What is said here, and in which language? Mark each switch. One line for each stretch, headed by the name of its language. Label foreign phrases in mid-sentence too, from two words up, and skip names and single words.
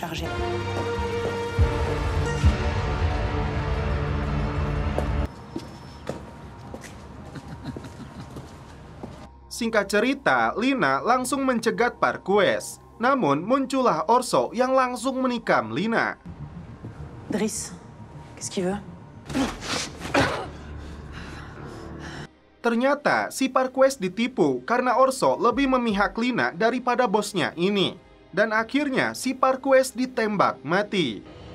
Indonesian: Singkat cerita, Lina langsung mencegat Parquez. Namun, muncullah Orso yang langsung menikam Lina.
French: Driss, qu'est-ce qu'il veut?
Indonesian: Ternyata, si Parquez ditipu karena Orso lebih memihak Lina daripada bosnya ini. Dan akhirnya, si Parquez ditembak mati.